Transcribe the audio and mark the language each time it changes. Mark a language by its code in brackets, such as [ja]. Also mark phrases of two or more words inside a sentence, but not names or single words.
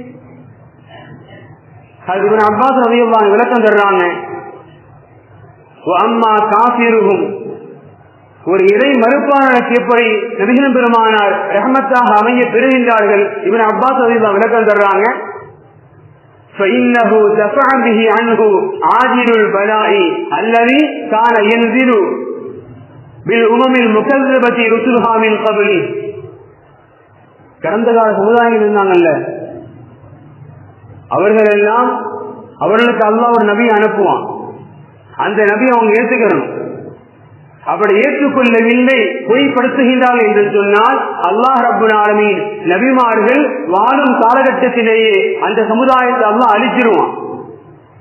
[ta] இப்னு அப்பாஸ் [ar] رضي الله عنه [ta] விளக்கம் தர்றாங்க. [ar] أما كافرهم, [ta] ஒரு இறை மறுப்பாளருக்கு எப்படி நபிகள் பெருமானார் ரஹ்மத்தாக அமைய பெறுகின்றார்கள்? இப்னு அப்பாஸ் ரலியல்லாஹு விளக்கம் தர்றாங்க. [ar] فإنه دفع به عنه عاجل البلاء الذي كان ينزل بالأمم المكذبة رسلها من قبل. [ta] கடந்த கால சமுதாயங்கள் இருந்தாங்கல்ல, அவர்கள் எல்லாம் அவர்களுக்கு அல்லாஹ் ஒரு நபியை அனுப்புவான். அந்த நபியை அவங்க ஏற்றுக்கணும். அப்படி ஏற்றுக்கொள்ளவில்லை, பொய்ப்படுத்துகின்றார்கள் என்று சொன்னால் அல்லாஹ் [ar] رب العالمين [ta] நபிமார்கள் வாழும் காலகட்டத்திலேயே அந்த சமுதாயத்தை அல்லாஹ் அழிச்சிருவான்.